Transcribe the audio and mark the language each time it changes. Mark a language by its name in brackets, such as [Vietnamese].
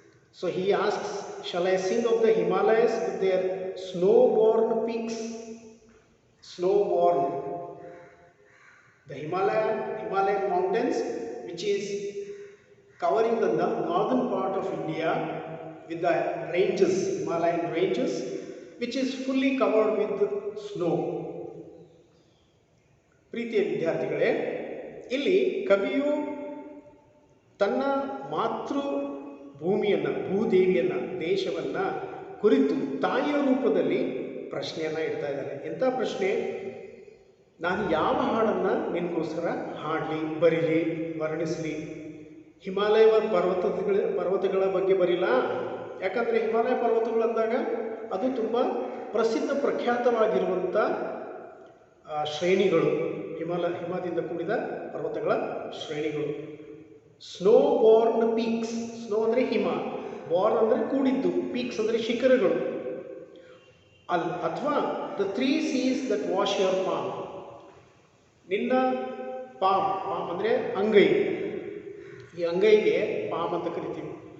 [English] So he asks, shall I sing of the Himalayas with their snow-born peaks? Snow-born. The Himalayan mountains, which is covering the northern part of India with the ranges, Himalayan ranges, which is fully covered with snow. [Kannada] ಪ್ರೀತಿಯ ವಿದ್ಯಾರ್ಥಿಗಳೇ, ಇಲ್ಲಿ ಕವಿಯು ತನ್ನ ಮಾತೃ ಭೂಮಿಯನ್ನು, ಭೂದೇವಿಯನ್ನು, ದೇಶವನ್ನು ಕುರಿತು ತಾಯಿಯ ರೂಪದಲ್ಲಿ ಪ್ರಶ್ನೆಯನ್ನು ಇಡ್ತಾ ಇದ್ದಾನೆ. ಎಂಥ ಪ್ರಶ್ನೆ? ನಾನು ಯಾವ ಹಾಡನ್ನು ನಿನಗೋಸ್ಕರ ಹಾಡಲಿ, ಬರೀಲಿ, ವರ್ಣಿಸಲಿ? ಹಿಮಾಲಯ ಪರ್ವತಗಳ ಬಗ್ಗೆ ಬರೀಲ್ಲ. ಯಾಕಂದರೆ ಹಿಮಾಲಯ ಪರ್ವತಗಳು ಅಂದಾಗ ಅದು ತುಂಬ ಪ್ರಸಿದ್ಧ ಪ್ರಖ್ಯಾತವಾಗಿರುವಂಥ ಶ್ರೇಣಿಗಳು, ಹಿಮದಿಂದ ಕೂಡಿದ ಪರ್ವತಗಳ ಶ್ರೇಣಿಗಳು. [English] Snow born peaks. [Kannada] ಸ್ನೋ ಅಂದರೆ ಹಿಮ, ಬಾರ್ನ್ ಅಂದರೆ ಕೂಡಿದ್ದು, ಪೀಕ್ಸ್ ಅಂದರೆ ಶಿಖರಗಳು. [English] ಅಥವಾ the 3 seas that wash your palm. [Kannada] ನಿನ್ನ ಪಾಮ್ ಅಂದರೆ ಅಂಗೈ, ಈ ಅಂಗೈಗೆ ಪಾಮ್ ಅಂತ ಕರಿತೀವಿ.